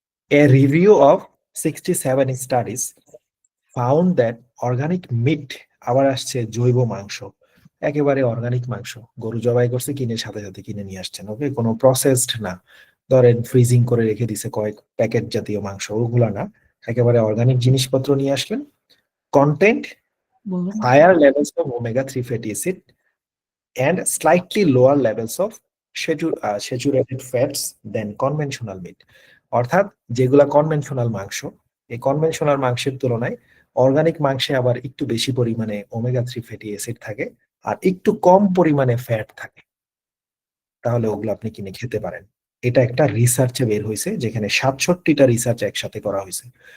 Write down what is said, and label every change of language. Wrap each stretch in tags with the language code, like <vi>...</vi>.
<en>A review of 67 studies found that organic meat,</en> <bn>আবার আসছে জৈব মাংস, একেবারে অর্গানিক মাংস, গরু জবাই করছে কিনে সাথে সাথে কিনে নিয়ে আসছেন, ওকে, কোনো প্রসেসড না, ধরেন ফ্রিজিং করে রেখে দিছে কয়েক প্যাকেট জাতীয় মাংস, ওগুলা না, একেবারে অর্গানিক জিনিসপত্র নিয়ে আসলেন। কন্টেন্ট বলুন।</bn> <en>higher levels of omega 3 fatty acid and slightly lower levels of saturated fats than conventional meat.</en> <bn>অর্থাৎ যেগুলা কনভেনশনাল মাংস, এই কনভেনশনাল মাংসের তুলনায় অর্গানিক মাংসে আবার একটু বেশি পরিমাণে ওমেগা 3 ফ্যাটি অ্যাসিড থাকে আর একটু কম পরিমাণে ফ্যাট থাকে। তাহলে ওগুলো আপনি কিনে খেতে পারেন। এটা একটা রিসার্চে বের হয়েছে, যেখানে 67টা রিসার্চ একসাথে করা হয়েছে।</bn>